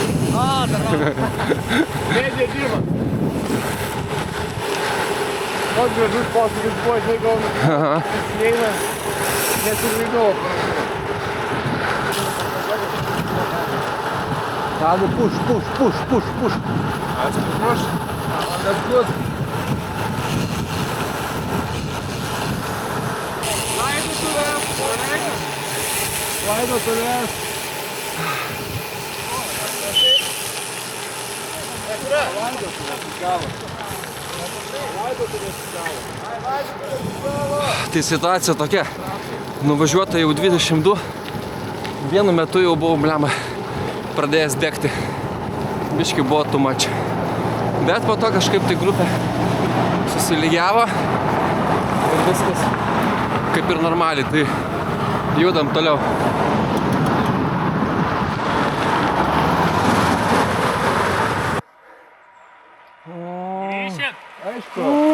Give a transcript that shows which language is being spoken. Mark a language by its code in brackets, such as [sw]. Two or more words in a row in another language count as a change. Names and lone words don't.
[lt] Mėdė dirba. Pats gražus posakis buvo, žinai, gal neina, nesužaidau. Tadu, push. [en] Atsipraš? That's good. [lt] Laidotuvės. Tai situacija tokia. Nuvažiuota jau 22. Vienu metu jau buvau, blemba, pradėjęs degti. Biški buvo [en] too much. [lt] Bet po to kažkaip tai grupė susilygiavo ir viskas kaip ir normaliai, tai judam toliau. Aišku.